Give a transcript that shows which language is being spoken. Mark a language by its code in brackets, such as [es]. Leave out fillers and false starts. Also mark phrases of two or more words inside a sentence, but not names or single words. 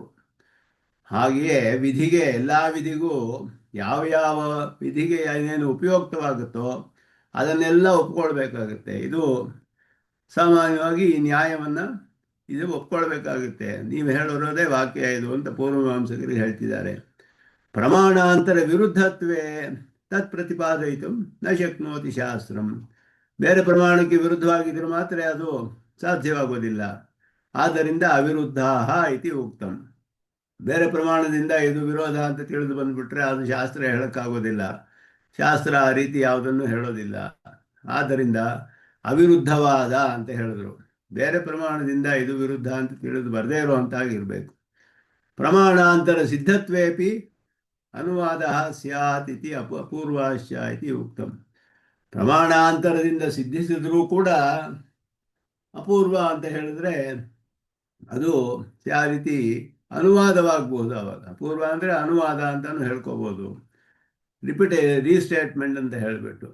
[kn] ಹಾಗೆಯೇ ವಿಧಿಗೆ, ಎಲ್ಲ ವಿಧಿಗೂ ಯಾವ ವಿಧಿಗೆ ಏನೇನು ಉಪಯುಕ್ತವಾಗುತ್ತೋ ಅದನ್ನೆಲ್ಲ ಒಪ್ಕೊಳ್ಬೇಕಾಗುತ್ತೆ. ಇದು ಸಾಮಾನ್ಯವಾಗಿ ಈ ನ್ಯಾಯವನ್ನು ಇದು ಒಪ್ಕೊಳ್ಬೇಕಾಗುತ್ತೆ. ನೀವು ಹೇಳಿರೋದೇ ವಾಕ್ಯ ಇದು ಅಂತ ಪೂರ್ವಮೀಮಾಂಸಕರು ಹೇಳ್ತಿದ್ದಾರೆ. [sa] ಪ್ರಮಾಣಾಂತರ ವಿರುದ್ಧತ್ವೇ ತತ್ ಪ್ರತಿಪಾದಯಿತು ನ ಶಕ್ನೋತಿ ಶಾಸ್ತ್ರಂ. [kn] ಬೇರೆ ಪ್ರಮಾಣಕ್ಕೆ ವಿರುದ್ಧವಾಗಿದ್ದರೆ ಮಾತ್ರ ಅದು ಸಾಧ್ಯವಾಗೋದಿಲ್ಲ. [sa] ಆದ್ದರಿಂದ ಅವಿರುದ್ಧ ಇತಿ ಉಕ್ತಂ. [kn] ಬೇರೆ ಪ್ರಮಾಣದಿಂದ ಇದು ವಿರೋಧ ಅಂತ ತಿಳಿದು ಬಂದುಬಿಟ್ರೆ ಅದು ಶಾಸ್ತ್ರ ಹೇಳೋಕ್ಕಾಗೋದಿಲ್ಲ. ಶಾಸ್ತ್ರ ಆ ರೀತಿ ಯಾವುದನ್ನು ಹೇಳೋದಿಲ್ಲ. ಆದ್ದರಿಂದ ಅವಿರುದ್ಧವಾದ ಅಂತ ಹೇಳಿದ್ರು. ಬೇರೆ ಪ್ರಮಾಣದಿಂದ ಇದು ವಿರುದ್ಧ ಅಂತ ತಿಳಿದು ಬರದೇ ಇರುವಂತಾಗಿರಬೇಕು. [sa] ಪ್ರಮಾಣಾಂತರ ಸಿದ್ಧತ್ವೇಪಿ ಅನುವಾದ ಸ್ಯಾತ್ ಇತಿ ಅಪೂರ್ವಾಶ್ಚ ಇತಿ ಉಕ್ತಂ. [kn] ಪ್ರಮಾಣಾಂತರದಿಂದ ಸಿದ್ಧಿಸಿದ್ರೂ ಕೂಡ ಅಪೂರ್ವ ಅಂತ ಹೇಳಿದ್ರೆ ಅದು ಯಾವ ರೀತಿ ಅನುವಾದವಾಗಬಹುದು. ಅವಾಗ ಅಪೂರ್ವ ಅಂದರೆ ಅನುವಾದ ಅಂತಾನು ಹೇಳ್ಕೋಬೋದು, ರೀಸ್ಟೇಟ್ಮೆಂಟ್ ಅಂತ ಹೇಳಿಬಿಟ್ಟು.